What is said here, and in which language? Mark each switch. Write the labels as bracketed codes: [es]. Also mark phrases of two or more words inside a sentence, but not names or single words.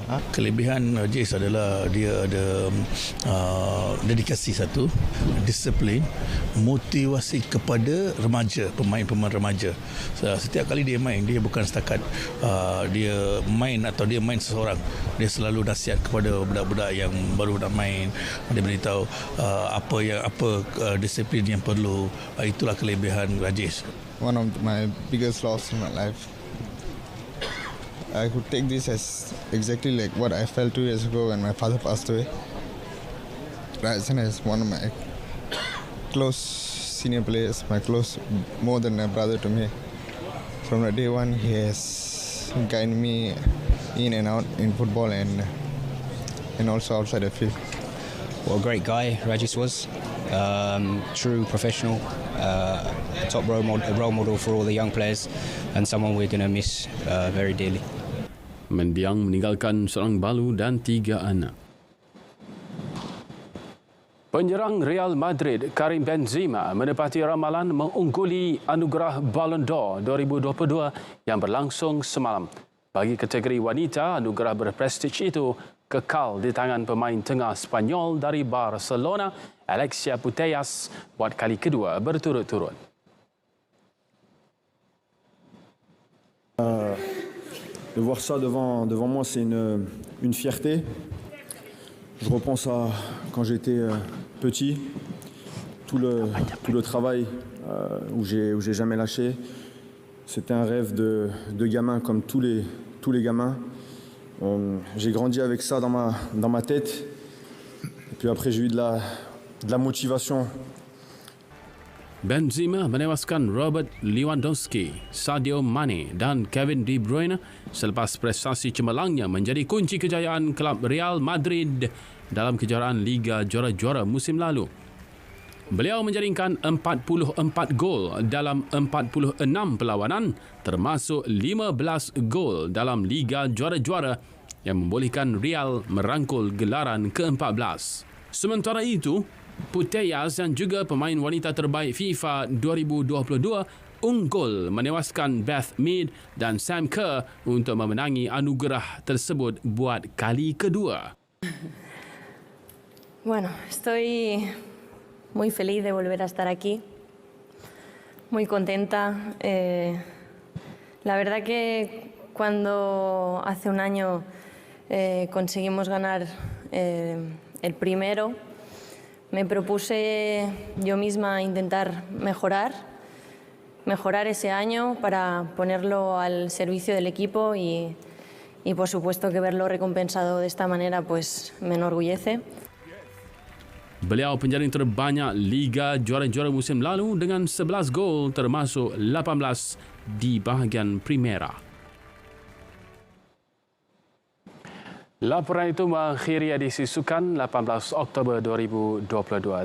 [ms] Kelebihan Jais adalah dia ada dedikasi satu, disiplin, motivasi kepada remaja, pemain-pemain remaja. Setiap kali dia main, dia bukan setakat dia main atau dia main seseorang. Dia selalu nasihat kepada budak-budak yang baru nak main. Dia beritahu apa disiplin yang perlu. Itulah kelebihan Jais. [en] One of my biggest loss in my life. I could take this as exactly like what I felt 2 years ago when my father passed away. Rajan is one of my close senior players, more than a brother to me. From the day one, he has guided me in and out in football and also outside the field. What a great guy Rajesh was. True professional, top role model for all the young players, and someone we're going to miss very dearly. [ms] Mendiang meninggalkan seorang balu dan 3 anak. Penyerang Real Madrid Karim Benzema menepati ramalan mengungguli anugerah Ballon d'Or 2022 yang berlangsung semalam. Bagi kategori wanita, anugerah berprestij itu kekal di tangan pemain tengah Spanyol dari Barcelona, Alexia Putellas, buat kali kedua berturut-turut. [fr] De voir ça devant moi, c'est une fierté. Je repense à quand j'étais petit, tout le travail où j'ai jamais lâché. C'était un rêve de gamin comme tous les gamins. J'ai grandi avec ça dans ma tête. Et puis après, j'ai eu de la motivation. [ms] Benzema menewaskan Robert Lewandowski, Sadio Mane dan Kevin De Bruyne selepas prestasi cemerlangnya menjadi kunci kejayaan kelab Real Madrid dalam kejuaraan Liga Juara-Juara musim lalu. Beliau menjaringkan 44 gol dalam 46 perlawanan, termasuk 15 gol dalam Liga Juara-Juara yang membolehkan Real merangkul gelaran ke-14. Sementara itu, Putellas yang juga pemain wanita terbaik FIFA 2022 unggul menewaskan Beth Mead dan Sam Kerr untuk memenangi anugerah tersebut buat kali kedua. [es] Bueno, estoy muy feliz de volver a estar aquí, muy contenta. La verdad que cuando hace un año conseguimos ganar el primero, me propuse yo misma intentar mejorar ese año para ponerlo al servicio del equipo y por supuesto que verlo recompensado de esta manera pues me enorgullece. [ms] Beliau penjaring terbanyak Liga Juara-Juara musim lalu dengan 11 gol termasuk 18 di bahagian Primera. Laporan itu mengakhiri edisi Sukan 18 Oktober 2022.